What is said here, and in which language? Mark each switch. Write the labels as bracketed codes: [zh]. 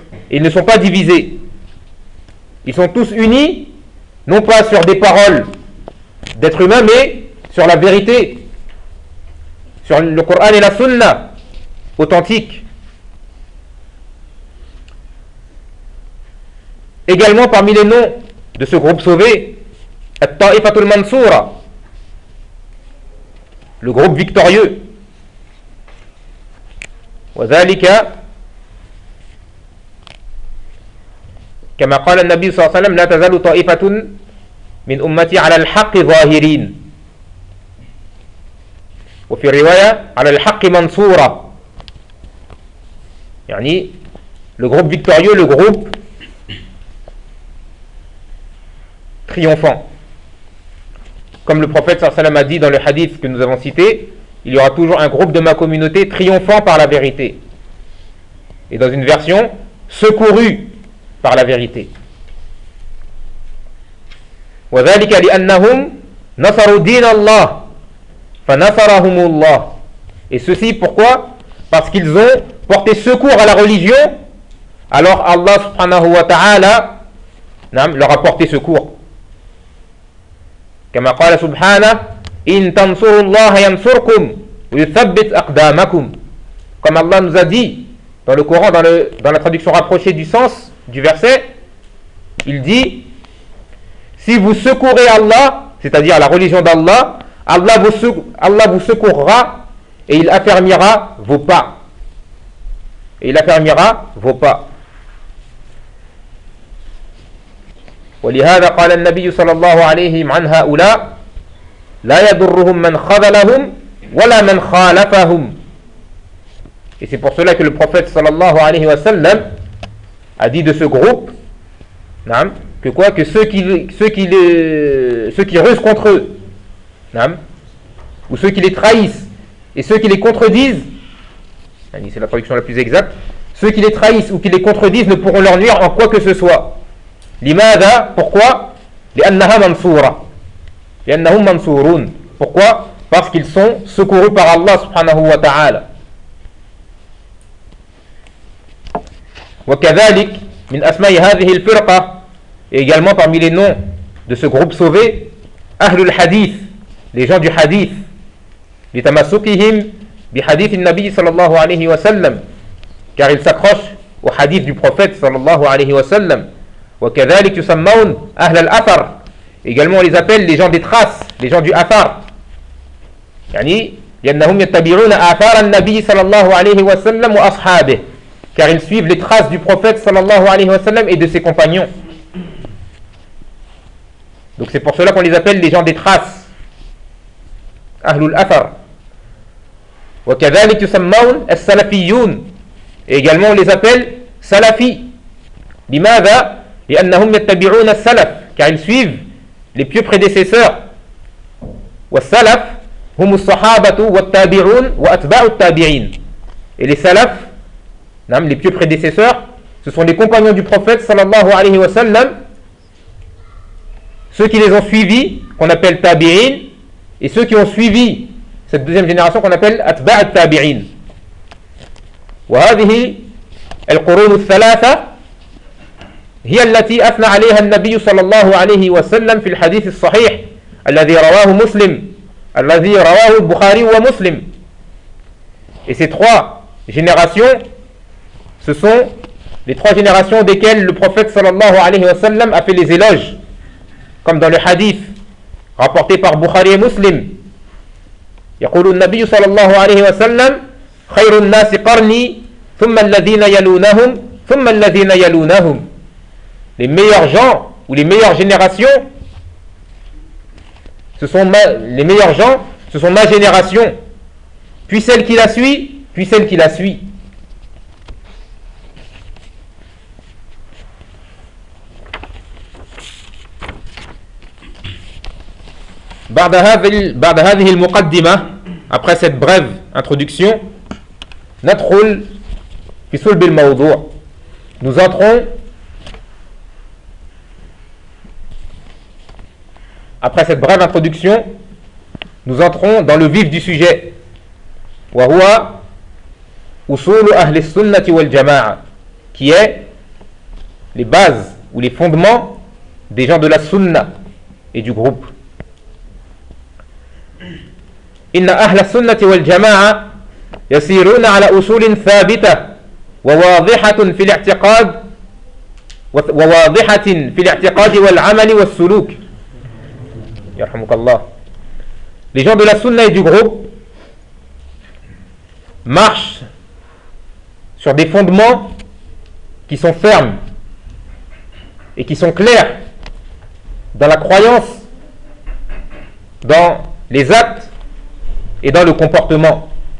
[fr] Ils ne sont pas divisés. Ils sont tous unis, non pas sur des paroles d'êtres humains, mais sur la vérité, sur le Coran et la Sunna authentique. Également parmi les noms de ce groupe sauvé, At-Ta'ifatul Mansoura, le groupe victorieux. [ar] وذلك كما قال النبي صلى الله عليه وسلم لا تزال طائفة من أمتي على الحق ظاهرين وفي الرواية على الحق منصورة. يعني [fr] le groupe victorieux, le groupe triomphant. Comme le prophète [ar] sallallahu alayhi wa sallam [fr] a dit dans le hadith que nous avons cité, il y aura toujours un groupe de ma communauté triomphant par la vérité. Et dans une version, secouru par la vérité. [ar] وَذَلِكَ لِأَنَّهُمْ نَصَرُوا دِينَ اللَّهِ فَنَصَرَهُمُ اللَّهِ. [fr] Et ceci pourquoi? Parce qu'ils ont porté secours à la religion, alors Allah [ar] subhanahu wa ta'ala [fr] leur a porté secours. [ar] كما قال سبحانه إن تنصروا الله ينصركم ويثبت أقدامكم. [fr] Comme Allah nous a dit dans le Coran, dans la traduction rapprochée du sens du verset, il dit: si vous secourez Allah, c'est-à-dire la religion d'Allah, Allah vous secourra et il affermira vos pas. Et il affermira vos pas. [ar] ولهذا قال النبي صلى الله عليه عن هؤلاء لا يضرهم من خذلهم ولا من خالفهم. [fr] Et c'est pour cela que le prophète [ar] صلى الله عليه وسلم [fr] a dit de ce groupe, que quoi? Que ceux qui rusent contre eux, ou ceux qui les trahissent et ceux qui les contredisent, c'est la traduction la plus exacte, ceux qui les trahissent ou qui les contredisent ne pourront leur nuire en quoi que ce soit. [ar] لماذا؟ [fr] Pourquoi؟ [ar] لأنها منصورة. لأنهم منصورون. [fr] Pourquoi؟ Parce qu'ils sont secourus par Allah [ar] سبحانه وتعالى. وكذلك من أسماء هذه الفرقة، [fr] et également parmi les noms de ce groupe sauvé, [ar] أهل الحديث، [fr] les gens du hadith، [ar] لتمسكهم بحديث النبي صلى الله عليه وسلم، [fr] car ils s'accrochent au hadith du prophète [ar] صلى الله عليه وسلم. وكذلك يسمون أهل الأثر. [fr] Également on les appelle les gens des traces, les gens du أثر. [ar] يعني لأنهم يتبعون أثر النبي صلى الله عليه وسلم وأصحابه. [fr] Car ils suivent les traces du prophète [ar] صلى الله عليه وسلم [fr] et de ses compagnons. Donc c'est pour cela qu'on les appelle les gens des traces. [ar] أهل الأثر. وكذلك يسمون السلفيون [fr] Et également, on les appelle salafi. [ar] Bimada, [fr] et [ar] annahum yattabi'una salaf, [fr] car ils suivent les pieux prédécesseurs. [ar] Wa salaf, humus sahabatu wa tabi'un wa atba'u tabi'in. [fr] Et les salaf, les pieux prédécesseurs, ce sont les compagnons du prophète [ar] sallallahu alayhi wa sallam, [fr] ceux qui les ont suivis, qu'on appelle tabi'in, et ceux qui ont suivi cette deuxième génération qu'on appelle atba'u tabi'in. [ar] وهذه القرون الثلاثة هي التي أثنى عليها النبي صلى الله عليه وسلم في الحديث الصحيح الذي رواه مسلم الذي رواه البخاري ومسلم. [fr] Et ces trois générations, ce sont les trois générations desquelles le prophète [ar] صلى الله عليه وسلم [fr] a fait les éloges, comme dans le hadith rapporté par Bukhari et Muslim. [ar] يقول النبي صلى الله عليه وسلم خير الناس قرني ثم الذين يلونهم ثم الذين يلونهم. [fr] Les meilleurs gens ou les meilleures générations, ce sont les meilleurs gens, ce sont ma génération, puis celle qui la suit, puis celle qui la suit. [ar] بعد هذه المقدمة, [fr] après cette brève introduction, [ar] ندخل في صلب الموضوع. [fr] Nous entrons, après cette brève introduction, nous entrons dans le vif du sujet. [ar] وهو أصول أهل السنة والجماعة, [fr] qui est les bases ou les fondements des gens de la Sunna et du groupe. [ar] إن أهل السنة والجماعة يسيرون على أصول ثابتة وواضحة في الاعتقاد وواضحة في الاعتقاد والعمل والسلوك. يرحمك الله. [fr] Les gens de la sunna et du groupe marchent sur des fondements qui sont fermes et qui sont clairs dans la croyance, dans les actes et dans le comportement.